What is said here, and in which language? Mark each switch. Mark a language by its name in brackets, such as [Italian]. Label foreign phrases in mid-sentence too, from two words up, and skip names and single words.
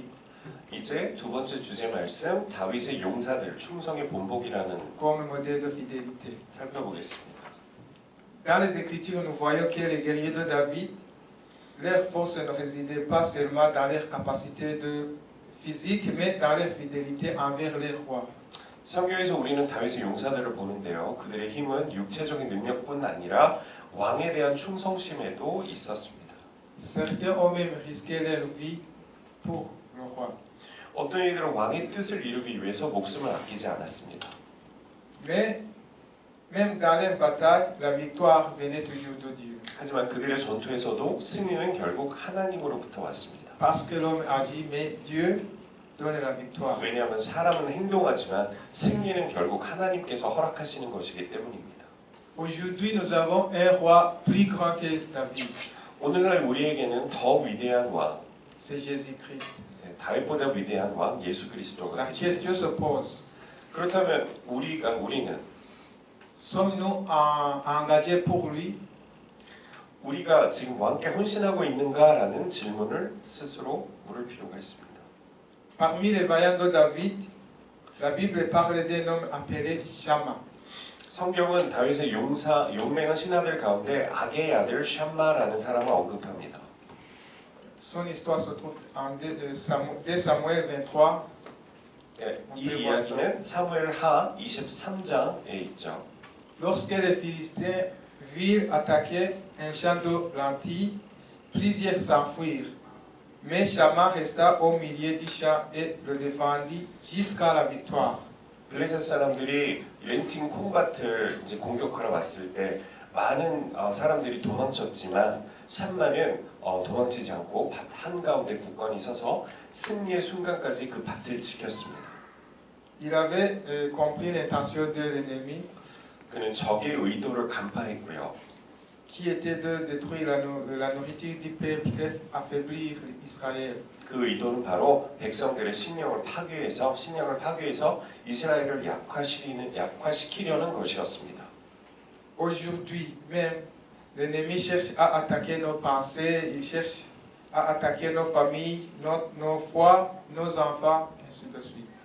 [Korean] 이제 두 번째 주제 말씀, 다윗의 용사들, 충성의 본보기라는 [French] Comme modèle de fidélité. [Korean] 살펴보겠습니다. [French] dans les Écritures, nous voyons que les guerriers de David, leur force ne résidait pas seulement dans leur capacité physique, mais dans leur fidélité envers les rois. [Korean] 성경에서 우리는 다윗의 용사들을 보는데요. 그들의 힘은 육체적인 능력뿐 아니라 왕에 대한 충성심에도 있었습니다. [French] Certains ont même risqué leur vie pour le roi. [Korean] 어떤 이들은 왕의 뜻을 이루기 위해서 목숨을 아끼지 않았습니다. [French] Mais même dans leur bataille, la victoire venait toujours de Dieu. [Korean] 하지만 그들의 전투에서도 승리는 결국 하나님으로부터 왔습니다. [French] Parce que l'homme agit, mais Dieu donne la victoire. [Korean] 왜냐하면 사람은 행동하지만 승리는 결국 하나님께서 허락하시는 것이기 때문입니다. [French] Aujourd'hui, nous avons un roi plus grand que David. [Korean] 오늘날 우리에게는 더 위대한 왕, [French] C'est Jésus-Christ. [Korean] 다윗보다 위대한 왕 예수 그리스도가 [French] La [Korean] 계십니다. [French] question se pose. [Korean] 그렇다면 우리는 [French] Sommes-nous engagés pour lui? [Korean] 우리가 지금 왕께 헌신하고 있는가라는 질문을 스스로 물을 필요가 있습니다. [French] Parmi les vaillants de David, la Bible parle d'un homme appelé Shama. [Korean] 성경은 다윗의 용맹한 신하들 가운데 악의 아들 샴마라는 사람을 언급합니다. [French] Son histoire se trouve en 2 Samuel 23. [Korean] 이 이야기는 사무엘하 23장에 있죠. [French] Lorsque les Philistins virent attaquer un champ de lentilles, plusieurs s'enfuirent. Mais Shama resta au milieu du champ et le défendit jusqu'à la victoire. [Korean] 블레셋 사람들이 렌팅 콩밭을 이제 공격하러 왔을 때 많은 사람들이 도망쳤지만 샴마는 도망치지 않고 밭 한가운데 굳건히 서서 승리의 순간까지 그 밭을 지켰습니다. [French] Il avait compris l'intention de l'ennemi [Korean] 그는 적의 의도를 간파했고요. [French] qui était de détruire la nourriture du peuple et affaiblir Israël. [Korean] 그 의도는 바로 백성들의 신령을 파괴해서 이스라엘을 약화시키려는 것이었습니다. [French] Aujourd'hui même, l'ennemi cherche à attaquer nos pensées, il cherche à attaquer nos familles, nos foi, nos enfants, ainsi de suite.